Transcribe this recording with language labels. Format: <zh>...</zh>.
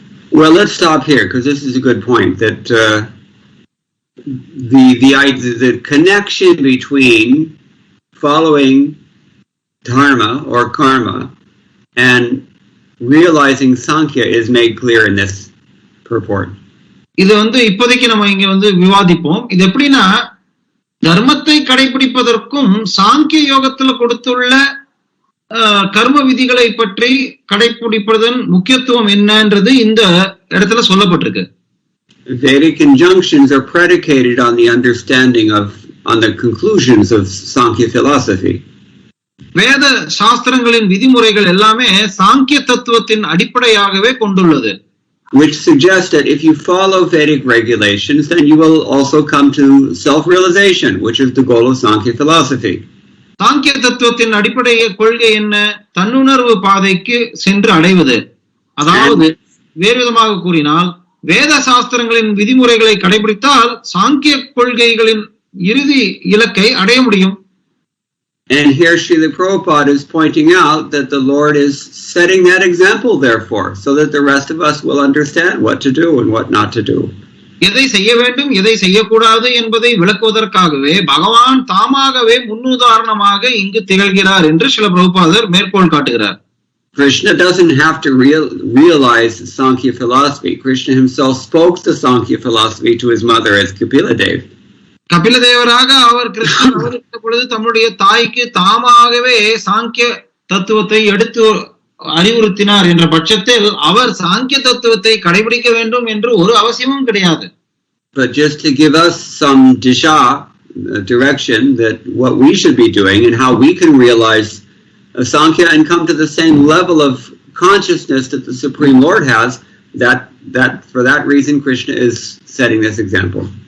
<en>Well, let's stop here because this is a good point. That the connection between following dharma or karma and realizing Sankhya is made clear in this purport.</en> <ta>இது இப்போதைக்கு நம்ம இங்க விவாதிப்போம். இது எப்படின்னா, தர்மத்தை கடைபிடிப்பதற்கும் சாங்கிய யோகத்துல கொடுத்துள்ள கர்ம விதிகளை பற்றி கடைபிடிப்பதன் முக்கியத்துவம் என்னன்றது இந்த இடத்துல சொல்லப்பட்டிருக்கு.</ta> <en>Vedic injunctions are predicated on the understanding on the conclusions of Sankhya philosophy.</en> <ta>வேத சாஸ்திரங்களின் விதிமுறைகள் எல்லாமே சாங்கிய தத்துவத்தின் அடிப்படையாகவே கொண்டுள்ளது.</ta> <en>Which suggests that if you follow Vedic regulations, then you will also come to self-realization, which is the goal of Sankhya philosophy.</en> <ta>சாங்கிய தத்துவத்தின் அடிப்படை கொள்கை என்ன? தன்னுணர்வு பாதைக்கு சென்று அடைவது. அதாவது வேறு விதமாக கூறினால், வேத சாஸ்திரங்களின் விதிமுறைகளை கடைபிடித்தால் சாங்கிய கொள்கைகளின் இறுதி இலக்கை அடைய முடியும்.</ta> <en>And here Srila Prabhupada is pointing out that the Lord is setting that example, therefore, so that the rest of us will understand what to do and what not to do.</en> <ta>எதை செய்ய வேண்டும், எதை செய்யக்கூடாது என்பதை விளக்குவதற்காகவே பகவான் தாமாகவே முன்னுதாரணமாக இங்கு திகழ்கிறார் என்று ஸ்ரீல பிரபுபாதர் மேற்கோள் காட்டுகிறார்.</ta> <en>Krishna doesn't have to realize Sankhya philosophy. Krishna himself spoke the Sankhya philosophy to his mother as Kapila-Dev.</en> <ta>கபிலதேவராக அவர் கிருஷ்ணன் அவதரித்த பொழுது தம்முடைய தாய்க்கு தாமாகவே சாங்கிய தத்துவத்தை எடுத்து அறிவுறுத்தினார் என்ற பட்சத்தில் அவர் சாங்கிய தத்துவத்தை கடைபிடிக்க வேண்டும் என்று ஒரு அவசியமும் கிடையாது.</ta> <en>But just to give us some disha, direction that what we should be doing and how we can realize Sankhya and come to the same level of consciousness that the Supreme Lord has, that for that reason Krishna is setting this example.</en>